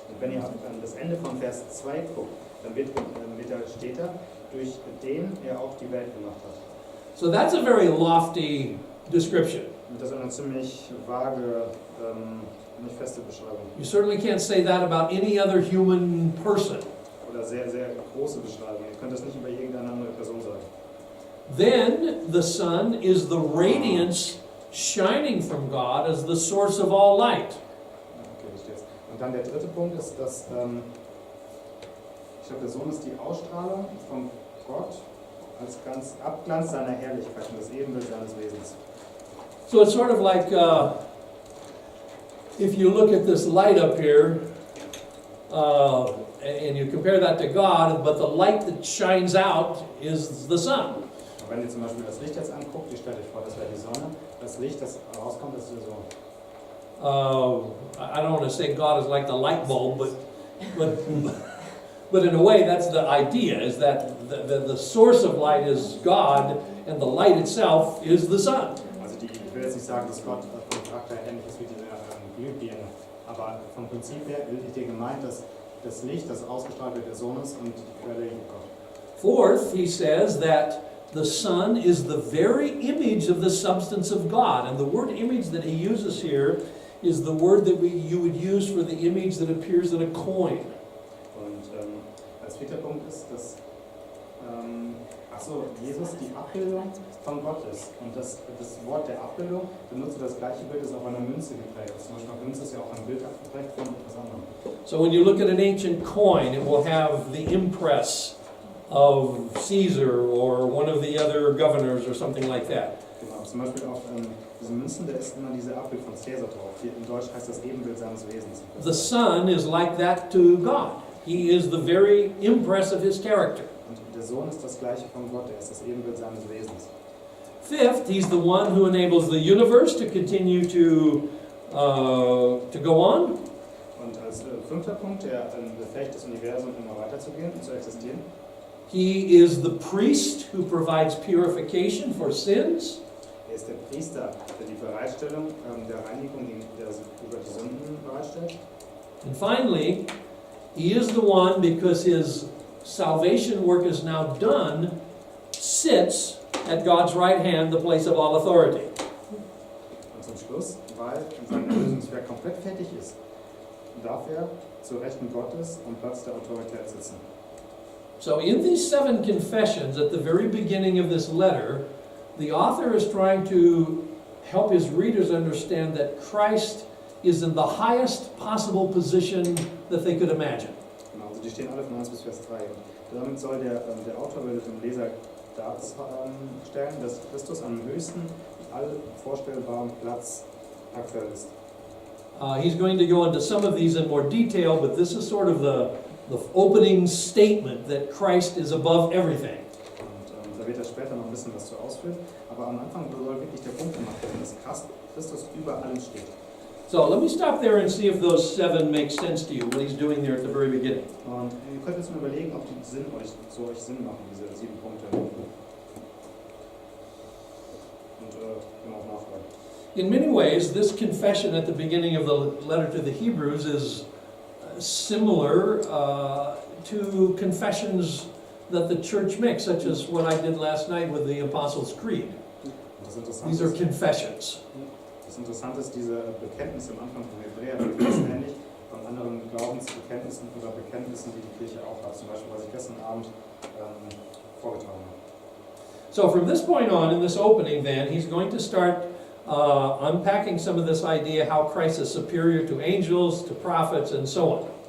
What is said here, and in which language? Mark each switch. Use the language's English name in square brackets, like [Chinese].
[German] Und wenn ihr an das Ende von Vers 2 guckt, dann steht da, durch den er auch die Welt gemacht hat. [English] So that's a very lofty description. [German] Und das ist eine ziemlich vage, nicht feste Beschreibung. [English] You certainly can't say that about any other human person. [German] Oder sehr, sehr große Beschreibung. Ihr könnt das nicht über irgendeine andere Person sagen. [English] Then the Son is the radiance shining from God as the source of all light. [German] Okay, ich jetzt. Und dann der dritte Punkt ist, dass ich glaube, der Sohn ist die Ausstrahlung von Gott als Abglanz seiner Herrlichkeit und das Ebenbild seines Wesens. [English] So it's sort of like if you look at this light up here and you compare that to God, but the light that shines out is the sun. [German] Und wenn ihr zum Beispiel das Licht jetzt anguckt, ihr stellt euch vor, das wäre die Sonne, das Licht, das rauskommt, das ist der Sohn. [English] I don't want to say God is like the light bulb, but in a way that's the idea, is that the source of light is God and the light itself is the sun. [German] Also ich will jetzt nicht sagen, dass Gott vom Charakter ähnlich ist wie diese Glühbirne, aber vom Prinzip her wird hier gemeint, dass das Licht, das ausgestrahlt wird, der Sohn ist und die Quelle Gott. [English] Fourth, he says that the Son is the very image of the substance of God. And the word image that he uses here is the word that you would use for the image that appears in a coin. [German] Und als vierter Punkt ist, dass Achso, Jesus, die Abbildung von Gott ist. Und das Wort der Abbildung benutzt das gleiche Bild, das auf einer Münze geprägt ist. Zum Beispiel auf Münze ist ja auch ein Bild geprägt von etwas anderem. [English] So when you look at an ancient coin, it will have the impress of Caesar or one of the other governors or something like that. [German] Genau, zum Beispiel auf diesen Münzen, da ist immer diese Abbild von Caesar drauf. Hier in Deutsch heißt das Ebenbild seines Wesens. [English] The Son is like that to God. He is the very impress of his character. [German] Und der Sohn ist das gleiche von Gott, er ist das Ebenbild seines Wesens. [English] Fifth, he's the one who enables the universe to continue to go on. [German] Und als fünfter Punkt, er befähigt das Universum immer weiterzugehen und zu existieren. [English] He is the priest who provides purification for sins. [German] Er ist der Priester, der die Bereitstellung der Reinigung über die Sünden bereitstellt. [English] And finally, he is the one, because his salvation work is now done, sits at God's right hand, the place of all authority. [German] Und zum Schluss, weil sein Erlösungswerk komplett fertig ist, darf er zur Rechten Gottes am Platz der Autorität sitzen. [English] So in these 7 confessions at the very beginning of this letter, the author is trying to help his readers understand that Christ is in the highest possible position that they could imagine. [German] Genau, also die stehen alle von 1 bis Vers 3. Und damit soll der Autor will dem Leser darstellen, dass Christus am höchsten all vorstellbaren Platz aktuell ist. [English] He's going to go into some of these in more detail, but this is sort of the opening statement that Christ is above everything. [German] Und da wird er später noch ein bisschen was zu ausführen. Aber am Anfang soll wirklich der Punkt gemacht werden, dass Christus über allem steht. [English] So let me stop there and see if those 7 make sense to you, what he's doing there at the very beginning. [German] Und ihr könnt jetzt mal überlegen, ob die Sinn machen, diese 7 Punkte. Und genau nachfragen. [English] In many ways, this confession at the beginning of the letter to the Hebrews is similar to confessions that the church makes, such as what I did last night with the Apostles' Creed. These are confessions. [German] Das Interessante ist, diese Bekenntnisse am Anfang von Hebräer, die sind ähnlich von anderen Glaubensbekenntnissen oder Bekenntnissen, die die Kirche auch hat, zum Beispiel, was ich gestern Abend vorgetragen habe. [English] So from this point on, in this opening then, he's going to start unpacking some of this idea how Christ is superior to angels, to prophets, and so on.